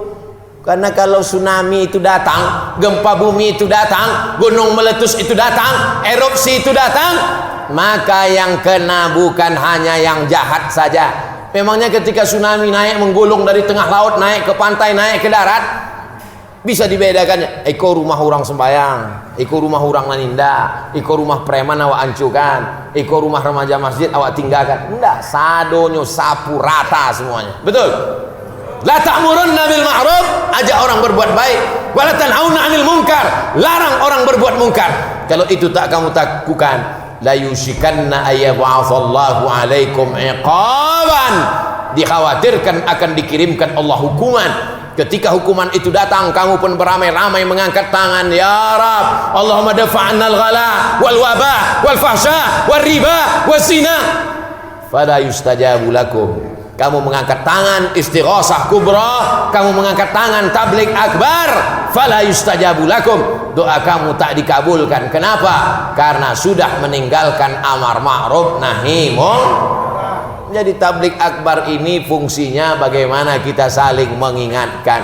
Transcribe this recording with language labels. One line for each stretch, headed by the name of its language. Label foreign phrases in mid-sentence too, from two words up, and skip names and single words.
Indonesian: Karena kalau tsunami itu datang, gempa bumi itu datang, gunung meletus itu datang, erupsi itu datang, maka yang kena bukan hanya yang jahat saja. Memangnya ketika tsunami naik menggulung dari tengah laut, naik ke pantai, naik ke darat, bisa dibedakan?
Minangkabau: Iko rumah orang sembayang, iko rumah orang naninda, iko rumah preman awak hancurkan, iko rumah remaja masjid awak tinggalkan. Enggak, sadonyo sapu rata semuanya. Betul?
Arabic: لتأمرن بالمعروف,
Indonesian: ajak orang berbuat baik,
Arabic: ولتنهون عن المنكر,
Indonesian: larang orang berbuat mungkar. Kalau itu tak kamu lakukan,
Arabic: ليوشكن أن يبعث الله عليكم عقابا,
Indonesian: dikhawatirkan akan dikirimkan Allah hukuman. Ketika hukuman itu datang, kamu pun beramai-ramai mengangkat tangan,
Arabic: يا رب اللهم ادفع عنا الغلاء والوباء والفحشاء والربا والزنا فلا يستجاب لكم.
Indonesian: Kamu mengangkat tangan istighosah kubra, kamu mengangkat tangan tablik akbar,
Arabic: فلا يستجاب لكم,
Indonesian: doa kamu tak dikabulkan. Kenapa? Karena sudah meninggalkan
Arabic: أمر معروف نهي منكر.
Indonesian: Jadi tablik akbar ini fungsinya bagaimana kita saling mengingatkan.